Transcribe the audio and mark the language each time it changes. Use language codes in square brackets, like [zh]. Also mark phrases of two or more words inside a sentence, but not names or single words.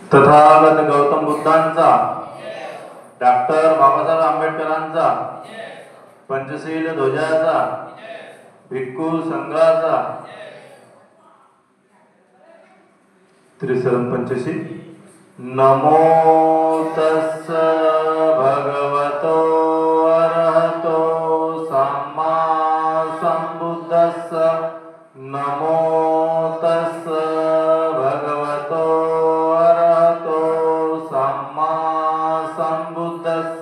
[mr] तथागत गौतम बुद्धांचा, डॉक्टर बाबासाहेब आंबेडकरांचा, पंचशील ध्वजाचा, भिक्खू संघाचा, त्रिशरण पंचशील. [pi] नमो तस्स भगवतो अरहतो सम्मा संबुद्धस्स. नमो तस्स भगवतो अरहतो सम्मा संबुद्धस्स.